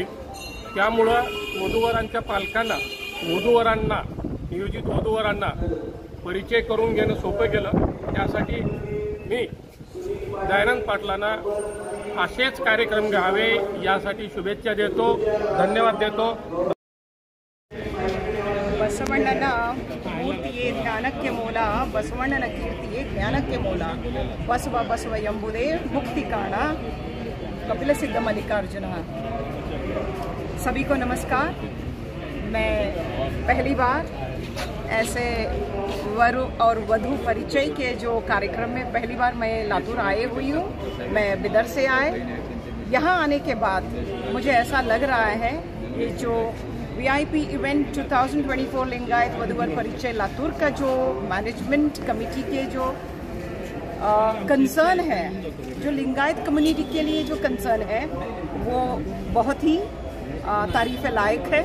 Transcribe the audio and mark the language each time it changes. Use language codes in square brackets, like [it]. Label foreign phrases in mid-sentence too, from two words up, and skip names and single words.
[mr] त्यामुळं वधूवरांच्या पालकांना, वधूवरांना, नियोजित वधूवरांना परिचय करून घेणं सोपं केलं. त्यासाठी मी दयानंद पाटलांना असेच कार्यक्रम घ्यावे यासाठी शुभेच्छा देतो, धन्यवाद देतो. [kn] ಬಸವಣ್ಣನ ಮೂರ್ತಿಯೇ ಜ್ಞಾನಕ್ಕೆ ಮೂಲ, ಬಸವಣ್ಣನ ಕೀರ್ತಿಯೇ ಜ್ಞಾನಕ್ಕೆ ಮೂಲ, ಬಸವ ಬಸವ ಎಂಬುದೇ ಮುಕ್ತಿ ಕಾಣ, कपिल सिद्ध मल्लिकार्जुन। [hi] सभी को नमस्कार। मैं पहली बार ऐसे वर और वधू परिचय के जो कार्यक्रम में पहली बार मैं लातूर आए हुई हूँ। मैं बिदर से आए, यहाँ आने के बाद मुझे ऐसा लग रहा है कि जो [en] VIP event [hi] 2024 लिंगायत वधूवर परिचय लातूर का जो [en] management committee [hi] के जो कंसर्न है, जो लिंगायत कम्युनिटी के लिए जो कंसर्न है वो बहुत ही तारीफ लायक है।